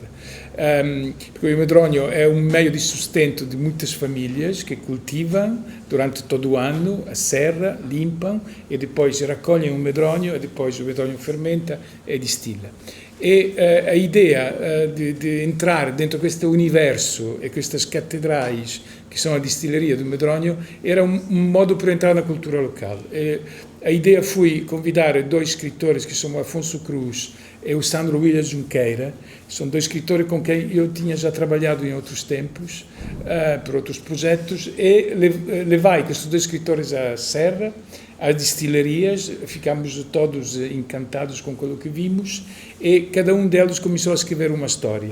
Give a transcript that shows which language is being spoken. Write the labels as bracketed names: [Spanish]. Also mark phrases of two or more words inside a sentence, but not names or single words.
[Portuguese] Porque o Medronho é um meio de sustento de muitas famílias que cultivam durante todo o ano a serra, limpam e depois recolhem o Medronho e depois o Medronho fermenta e destila. E a ideia de entrar dentro [Italian] questo universo e queste catedrais che sono a distilleria do Medronho era un modo per entrare [Portuguese] na cultura locale. E a ideia foi convidar 2 escritores que são o Afonso Cruz e o Sandro Williams Junqueira. São 2 escritores com quem eu tinha já trabalhado em outros tempos, por outros projetos, e levai estes 2 escritores à serra, às distilarias, ficámos todos encantados com aquilo que vimos e cada um deles começou a escrever uma história.